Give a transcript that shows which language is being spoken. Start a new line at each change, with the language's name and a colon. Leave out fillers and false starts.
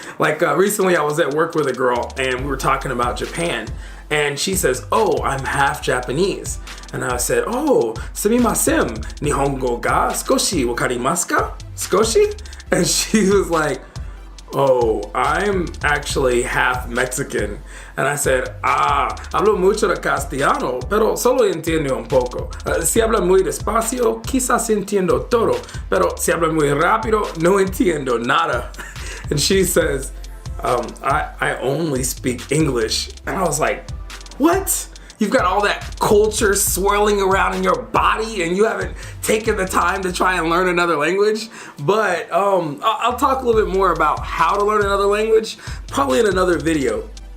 English: Like recently I was at work with a girl and we were talking about Japan. And she says, oh, I'm half Japanese. And I said, oh,
Japanese: sumimasen, nihongo ga skoshi wakarimasu ka? Skoshi?
English: And she was like, oh, I'm actually half Mexican.
Spanish: And I said, hablo mucho de castellano, pero solo entiendo un poco. Si habla muy despacio, quizás entiendo todo, pero si habla muy rápido, no entiendo nada.
English: And she says, I only speak English. And I was like, what? You've got all that culture swirling around in your body and you haven't taken the time to try and learn another language? But I'll talk a little bit more about how to learn another language, probably in another video.